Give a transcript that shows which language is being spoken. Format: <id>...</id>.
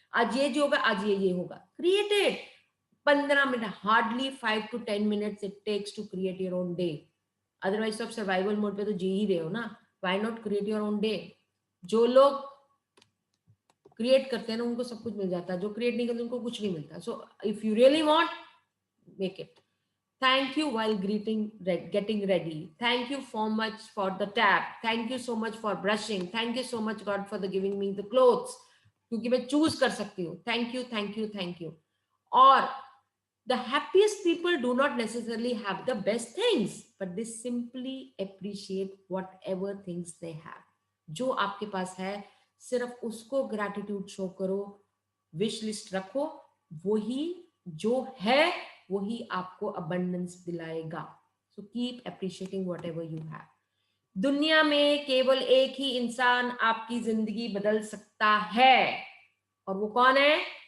<hi>आज ये जो होगा, आज ये होगा.</hi> <en>Created 15 minute, hardly 5 to 10 minutes it takes to create your own day.</en> <hi>Otherwise तो आप सर्वाइवल मोड पे तो जी ही रहे हो ना.</hi> <en>Why not create your own day?</en> <hi>जो लोग क्रिएट करते हैं ना, उनको सब कुछ मिल जाता है. जो क्रिएट नहीं करते उनको कुछ नहीं मिलता.</hi> <en>So if you really want, make it. Thank you while getting ready. Thank you so much for the tap. Thank you so much for brushing. Thank you so much God for the giving me the clothes.</en> <hi>क्योंकि मैं choose कर सकती हूँ.</hi> <en>Thank you. और the happiest people do not necessarily have the best things, but they simply appreciate whatever things they have.</en> <hi>जो आपके पास है, सिर्फ उसको gratitude show करो. विश लिस्ट रखो. वही जो है वही आपको अबंडेंस दिलाएगा.</hi> <en>So keep appreciating whatever you have.</en> <hi>दुनिया में केवल एक ही इंसान आपकी जिंदगी बदल सकता है, और वो कौन है?</hi>